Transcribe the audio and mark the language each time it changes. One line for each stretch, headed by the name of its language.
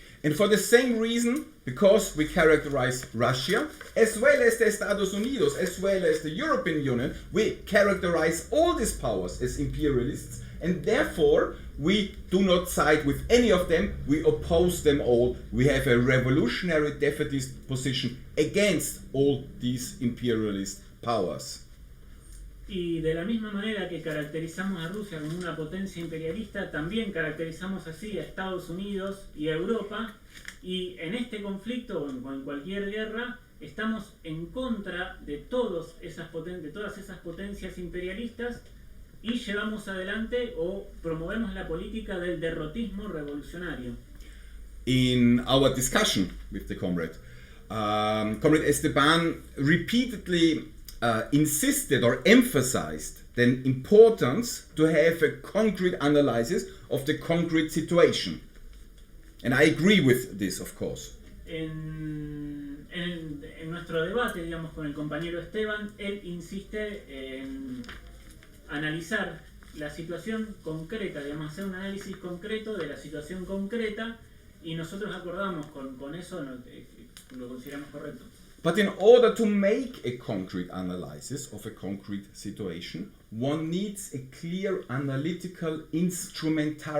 English: And for the same reason, because we characterize Russia, as well as the Estados Unidos, as well as the European Union, we characterize all these powers as imperialists, and therefore we do not side with any of them, we oppose them all. We have a revolutionary defeatist position against all these imperialist powers.
Spanish: Y de la misma manera que caracterizamos a Rusia como una potencia imperialista, también caracterizamos así a Estados Unidos y a Europa, y en este conflicto o en cualquier guerra estamos en contra de todas esas potencias imperialistas, y llevamos adelante o promovemos la política del derrotismo revolucionario.
English: In our discussion with the comrade, Comrade Esteban repeatedly insisted or emphasized the importance to have a concrete analysis of the concrete situation. And I agree with this, of course.
Spanish: En nuestro debate, digamos, con el compañero Esteban, él insiste en analizar la situación concreta, digamos, hacer un análisis concreto de la situación concreta, y nosotros acordamos con eso, lo consideramos correcto.
English: But in order to make a concrete analysis of a concrete situation, one needs a clear analytical instrument.